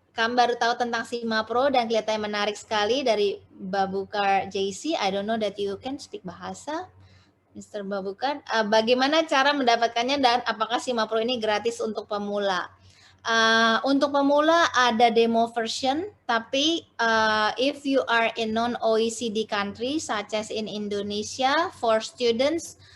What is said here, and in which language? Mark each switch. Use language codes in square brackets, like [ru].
[id] Kamu baru tahu tentang Simapro dan kelihatannya menarik sekali dari Babukar JC. [en] I don't know that you can speak bahasa, Mr. Babukar. [id] Bagaimana cara mendapatkannya dan apakah Simapro ini gratis untuk pemula? Untuk pemula ada demo version, tapi [en] if you are in non-OECD country such as in Indonesia, for students